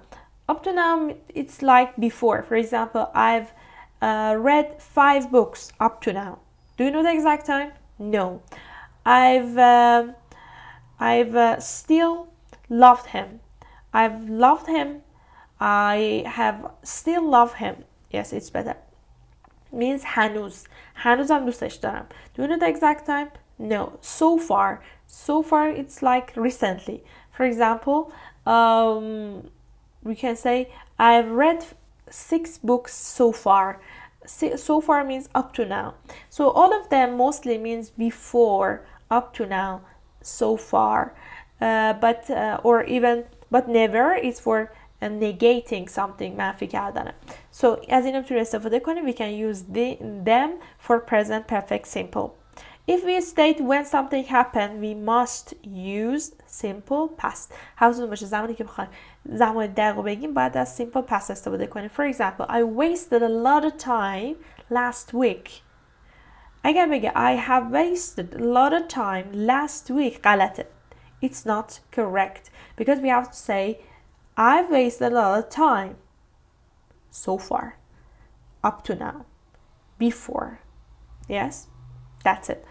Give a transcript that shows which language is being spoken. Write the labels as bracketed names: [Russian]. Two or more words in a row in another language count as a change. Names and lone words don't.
[English] Up to now, it's like before. For example, I've read 5 books up to now. Do you know the exact time? No. I've still loved him. I've loved him. I have still loved him. Yes, it's better. [Persian] Means هنوزم دوستش دارم. [English] Do you know the exact time? No. So far it's like recently. For example, we can say I've read 6 books so far. So far means up to now. So all of them mostly means before, up to now, so far. But never is for negating something، [Persian] منفی کردنه. So از این میتونیم استفاده کنیم. [English] We can use them for present perfect simple. If we state when something happened, we must use simple past. [Persian] حواستون باشه زمانی که بخوایم زمان دقیق بگیم باید از [English] simple past [Persian] استفاده کنیم. [English] For example, I wasted a lot of time last week. [Persian] اگر بگه [English] I have wasted a lot of time last week [Persian] غلطه. [English] It's not correct because we have to say I've wasted a lot of time so far, up to now, before. Yes, that's it.